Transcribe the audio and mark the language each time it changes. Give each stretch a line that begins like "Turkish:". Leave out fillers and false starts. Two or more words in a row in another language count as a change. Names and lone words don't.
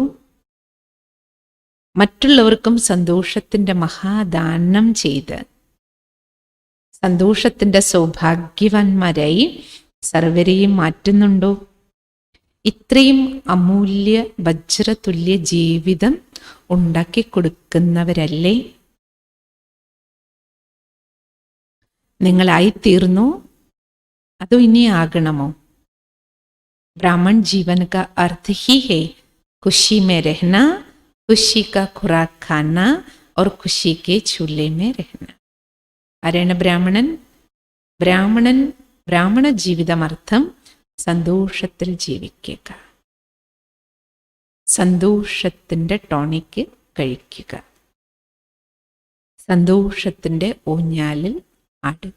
Malayalam: മറ്റുള്ളവർക്കും സന്തോഷത്തിൻ്റെ മഹാദാനം ചെയ്ത് സന്തോഷത്തിൻ്റെ സൗഭാഗ്യവാന്മാരായി സർവരെയും മാറ്റുന്നുണ്ടോ? ഇത്രയും അമൂല്യ വജ്രതുല്യ ജീവിതം ഉണ്ടാക്കി കൊടുക്കുന്നവരല്ലേ നിങ്ങളായിത്തീർന്നു? അതോ ഇനി ആകണമോ?
Hindi: ब्राह्मण जीवन का अर्थ ही है खुशी में रहना, खुशी का खुराक खाना और खुशी के झूले में रहना.
Malayalam: ആരാണ് ബ്രാഹ്മണൻ? ബ്രാഹ്മണ ജീവിതമർത്ഥം സന്തോഷത്തിൽ ജീവിക്കുക, സന്തോഷത്തിൻ്റെ ടോണിക്ക് കഴിക്കുക, സന്തോഷത്തിൻ്റെ ഊഞ്ഞാലിൽ ആടുക.